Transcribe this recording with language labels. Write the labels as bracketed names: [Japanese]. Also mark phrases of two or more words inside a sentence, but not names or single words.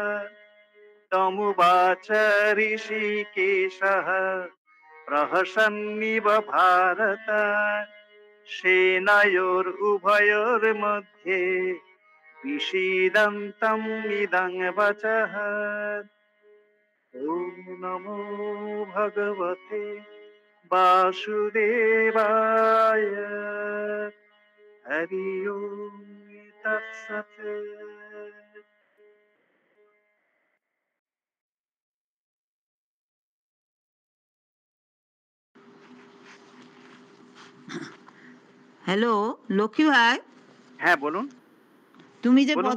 [Sanskrit] तमुवाच ऋषिकेशः प्रहसन्निव भारत सेनयोरुभयोर्मध्ये विषीदन्तम् इदं वचः ॐ नमो भगवते वासुदेवाय हरि ओम तत्सत्। [Bangla] হ্যালো, লক্ষ্মী ভাই, হ্যাঁ বলুন। তুমি যে বলুন